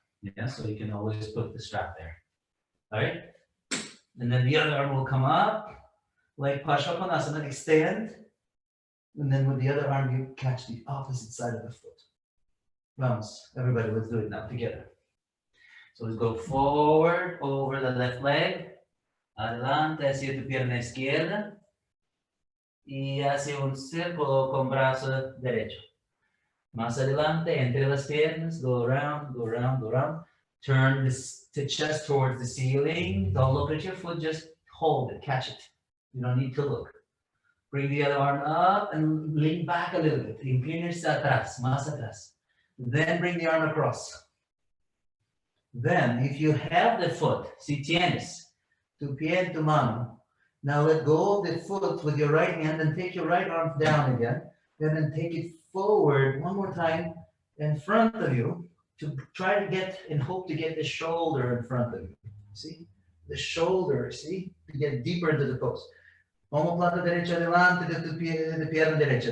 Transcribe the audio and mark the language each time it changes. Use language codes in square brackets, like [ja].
[en] Yeah, so you can always put the strap there. All right? And then the other arm will come up, like Parsvakonasana, extend. And then with the other arm, you catch the opposite side of the foot. Vamos, everybody, let's do it now together. So let's go forward over the left leg, [es] adelante hacia tu pierna izquierda y hacia un círculo con brazo derecho. Más adelante, entre las piernas, [en] go around, go around, go around. Turn the chest towards the ceiling. Don't look at your foot, just hold it, catch it. You don't need to look. Bring the other arm up and lean back a little bit. [es] Inclínese atrás, más atrás. [en] Then bring the arm across. Then, if you have the foot, [es] si tienes tu pie en tu mano, [en] now let go of the foot with your right hand and take your right arm down again. Then take it forward one more time in front of you to try to get and hope to get the shoulder in front of you. See? The shoulder, see? To get deeper into the pose. [es] Omoplata derecha adelante de pierna derecha.